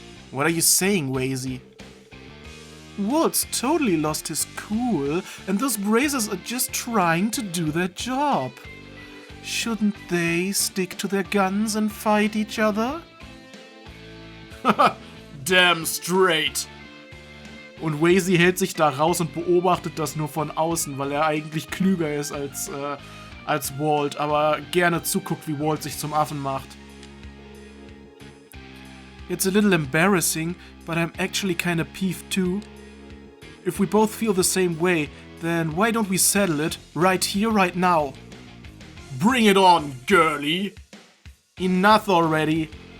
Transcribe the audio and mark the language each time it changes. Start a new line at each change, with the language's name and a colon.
English: What are you saying, Wazy? Walt's totally lost his cool, and those bracers are just trying to do their job. Shouldn't they stick to their guns and fight each other? Damn straight.
German: Und Wazy hält sich da raus und beobachtet das nur von außen, weil er eigentlich klüger ist als Walt, aber gerne zuguckt, wie Walt sich zum Affen macht.
English: It's a little embarrassing, but I'm actually kinda peeved too. If we both feel the same way, then why don't we settle it right here, right now? Bring it on, girlie! Enough already!